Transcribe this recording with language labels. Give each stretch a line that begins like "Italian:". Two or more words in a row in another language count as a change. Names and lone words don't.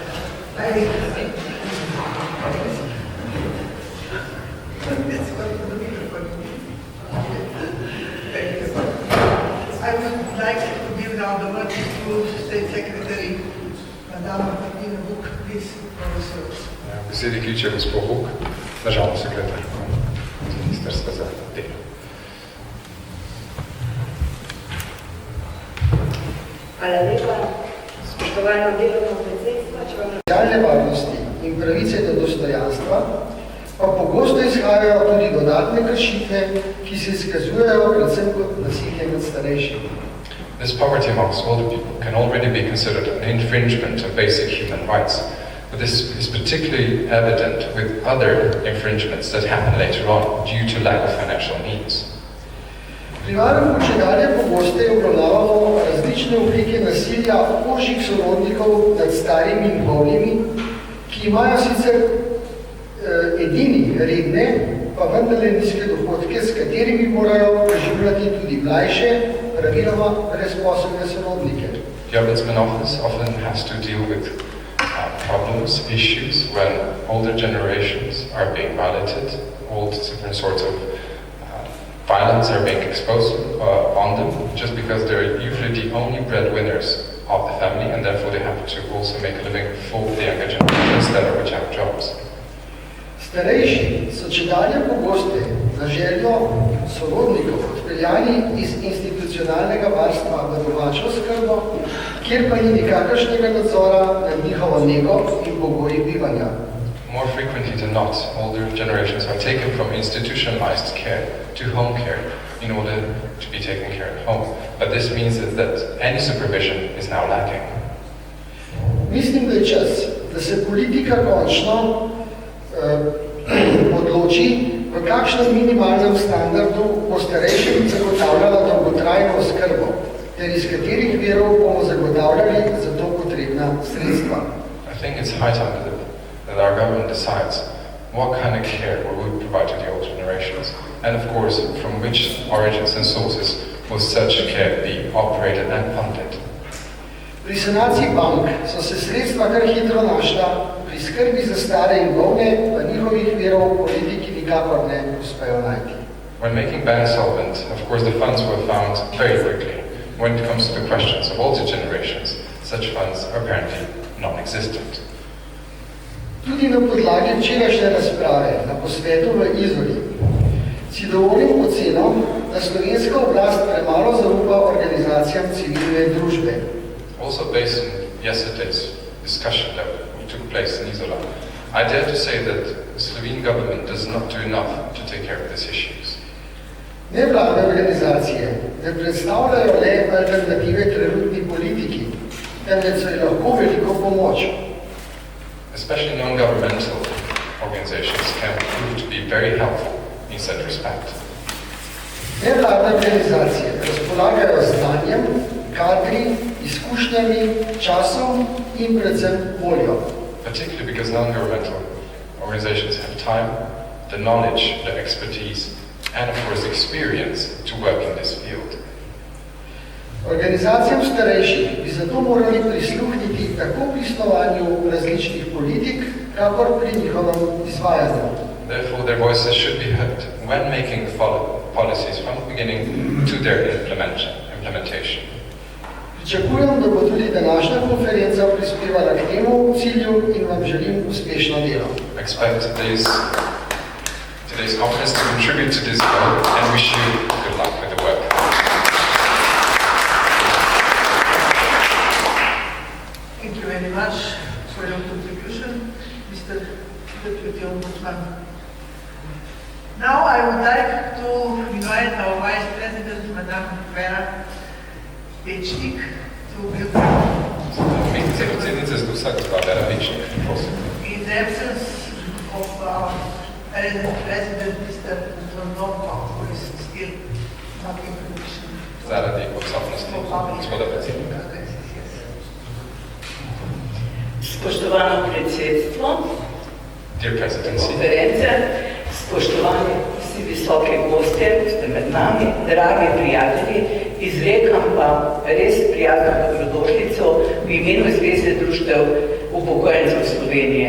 English: I would like to give now the word to State Secretary, Madame Martina Book, please, for the service.
Slovenian: Besedi kliče gospod Huk, državno sekretarko Ministrstva za delo. Hvala lepa. Spoštovano delovno predsedstvo, če vam Socialne varnosti in pravice do dostojanstva pa pogosto izhajajo tudi dodatne kršitve, ki se izkazujejo predvsem kot nasilje nad starejšimi.
English: This poverty amongst older people can already be considered an infringement of basic human rights, but this is particularly evident with other infringements that happen later on due to lack of financial means.
Slovenian: Pri varuhu čedalje pogosteje obravnavamo različne oblike nasilja ožjih sorodnikov nad starimi in bolnimi, ki imajo sicer edini redne, pa vendarle nizke dohodke, s katerimi morajo preživljati tudi mlajše, praviloma brezposobne sorodnike.
English: The Ombudsman Office often has to deal with problems, issues when older generations are being violated, all different sorts of violence are being exposed on them just because they're usually the only breadwinners of the family and therefore they have to also make a living for the younger generations that are which have jobs.
Slovenian: Starejši so čedalje pogosteje na željo sorodnikov odpeljani iz institucionalnega varstva v domačo oskrbo, kjer pa ni nikakršnega nadzora nad njihovo nego in pogoji bivanja.
English: More frequently than not, older generations are taken from institutionalized care to home care in order to be taken care at home. But this means that any supervision is now lacking.
Slovenian: Mislim, da je čas, da se politika končno odloči, v kakšnem minimalnem standardu bo starejšim zagotavljala dolgotrajno oskrbo, ter iz katerih virov bomo zagotavljali za to potrebna sredstva.
English: I think it's high time that our government decides what kind of care we would provide to the older generations, and of course, from which origins and sources will such care be operated and funded.
Slovenian: Pri sanaciji bank so se sredstva kar hitro našla, pri skrbi za stare in bolne pa njihovih virov politiki nikakor ne uspejo najti.
English: When making banks solvent, of course the funds were found very quickly. When it comes to the questions of older generations, such funds are apparently non-existent.
Slovenian: Tudi na podlagi včerajšnje razprave na posvetu v Izoli si dovolim oceno, da slovenska oblast premalo zaupa organizacijam civilne družbe.
English: Also based on yesterday's discussion that took place in Izola, I dare to say that the Slovene government does not do enough to take care of these issues.
Slovenian: Nevladne organizacije ne predstavljajo le alternative trenutni politiki, temveč so ji lahko veliko pomoč.
English: Especially non-governmental organizations can prove to be very helpful in such respect.
Slovenian: Nevladne organizacije razpolagajo znanjem, kadri, izkušnjami, časom in predvsem voljo.
English: Particularly because non-governmental organizations have time, the knowledge, the expertise, and of course experience to work in this field.
Slovenian: Organizacijam starejših bi zato morali prisluhniti tako pri snovanju različnih politik, kakor pri njihovem izvajanju.
English: Therefore, their voices should be heard when making policies from the beginning to their implementation.
Slovenian: Pričakujem, da bo tudi današnja konferenca prispevala k temu cilju in vam želim uspešno delo.
English: Expect today's conference to contribute to this goal and wish you good luck with the work. Thank you very much for your contribution, Mr. Deputy Ombudsman. Now I would like to invite our Vice President, Madame Vera Pečnik, to give in the absence of our President, Mr. Zondonko, who is still not in position.
Slovenian: Zaradi odsotnosti gospoda predsednika. Spoštovano predsedstvo, konference, spoštovani vsi visoki gostje, ste med nami, dragi prijatelji, izrekam pa res prijazno dobrodošlico v imenu Zveze društev upokojencev Slovenije.